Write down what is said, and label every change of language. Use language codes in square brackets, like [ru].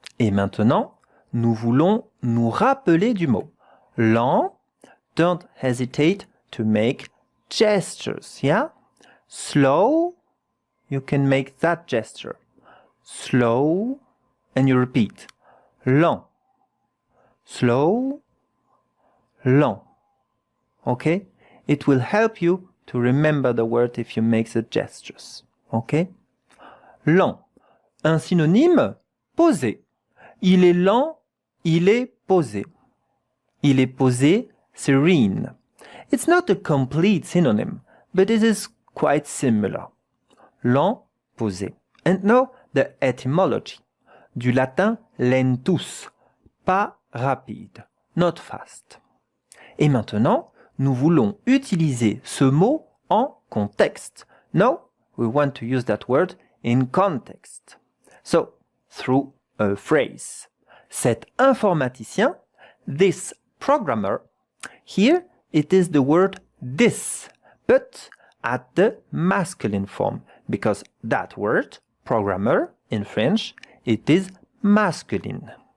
[fr] Et maintenant, nous voulons nous rappeler du mot. [en] Lent, don't hesitate to make gestures, yeah? Slow, you can make that gesture. Slow, and you repeat. Lent. Slow, lent. Okay? It will help you to remember the word if you make the gestures. Okay? Lent. [fr] Un synonyme, posé. Il est lent, il est posé. Il est posé, [en] serene. It's not a complete synonym, but it is quite similar. Lent, posé. And now the etymology. [fr] Du latin lentus, pas rapide, [en] not fast. [fr] Et maintenant, nous voulons utiliser ce mot en contexte. [en] Now, we want to use that word in context. So, through a phrase. [fr] Cet informaticien, [en] this programmer, here it is the word this, but at the masculine form, because that word, programmer, in French, it is masculine.